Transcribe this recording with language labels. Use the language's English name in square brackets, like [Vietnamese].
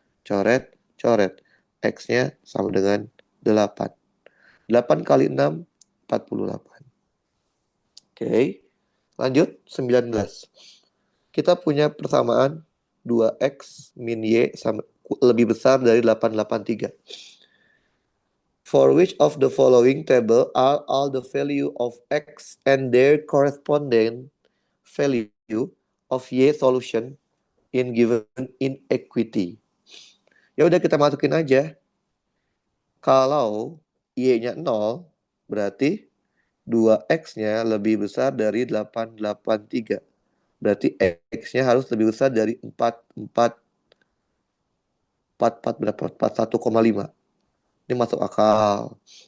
[Indonesian] Coret, coret. X-nya sama dengan 8. 8 kali 6, 48. Oke, lanjut 19. Kita punya persamaan 2x min y sama, lebih besar dari 883. [English] For which of the following table are all the value of x and their corresponding value of y solution in given inequity? [Indonesian] Ya udah kita masukin aja. Kalau y-nya 0, berarti 2x-nya lebih besar dari 883. Berarti x-nya harus lebih besar dari 4 berapa? 41,5. Ini masuk akal.